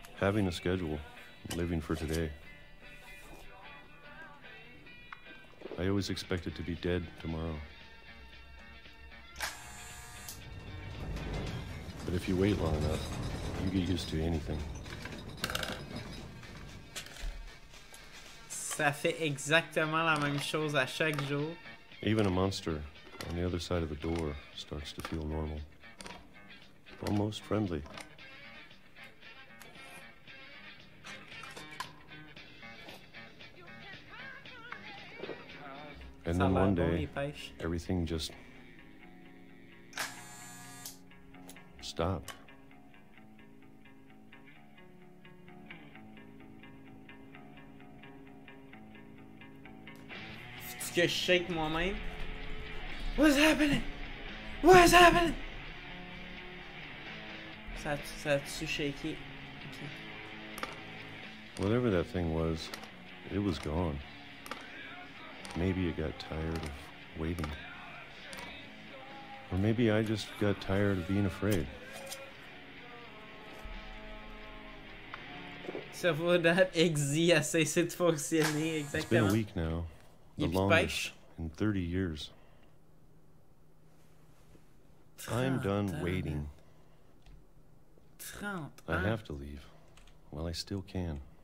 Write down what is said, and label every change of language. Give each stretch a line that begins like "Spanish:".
English: Having a schedule, living for today. I always expected to be dead tomorrow. But if you wait long enough, you get used to anything.
French: Ça fait exactement la même chose à chaque jour.
English: Even a monster on the other side of the door starts to feel normal. Almost friendly. And then one day, everything just stopped.
French: Faut que je shake moi-même.
English: What's happening? What's happening?
French: Ça a-tu shaké? Okay.
English: Whatever that thing was, it was gone. Maybe it got tired of waiting. Or maybe I just got tired of being afraid.
French: Ça vaut that XZ a cessé de fonctionner, exactement.
English: It's been a week now. The longest in 30 years. I'm done waiting. 30 I have to leave. Well, I still can.